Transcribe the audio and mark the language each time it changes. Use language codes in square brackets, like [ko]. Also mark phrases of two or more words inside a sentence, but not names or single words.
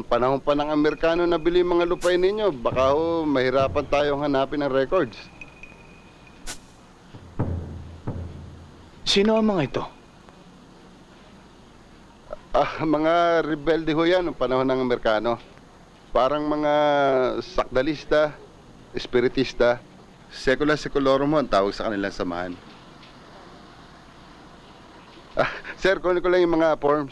[tl] Panahon pa ng Amerikano na bili mga lupay ninyo. Baka ho, mahirapan tayong hanapin ng records. Sino ang mga ito? Mga rebelde ho yan noong panahon ng Amerikano. Parang mga sakdalista, espiritista, [la] secula secularum [tl] ho ang tawag sa kanilang samahan. Sir, kunin ko lang yung mga forms.